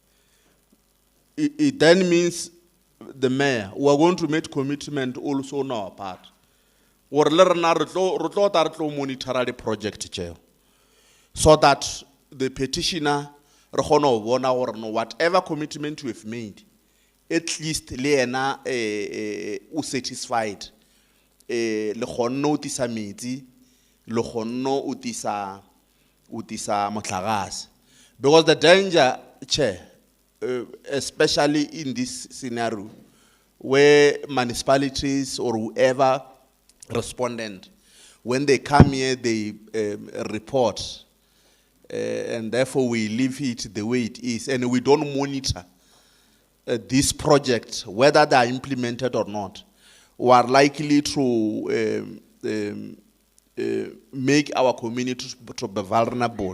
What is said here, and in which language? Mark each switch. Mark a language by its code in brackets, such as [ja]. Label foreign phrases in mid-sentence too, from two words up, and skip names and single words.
[en] It then means the mayor, we are going to make commitment also on our part. [nso] Or le rena re tlo [en] monitor the project chair, so that the petitioner [nso] re kgone go bona gore no [en] whatever commitment we have made, at least [nso] le ena o satisfied, le kgonne o tisa metsi, le kgonne o tisa motlakase. [en] Because the danger, Chair, especially in this scenario, where municipalities or whoever respondent, when they come here, they report, and therefore we leave it the way it is, and we don't monitor this project, whether they are implemented or not, we are likely to make our community to be vulnerable.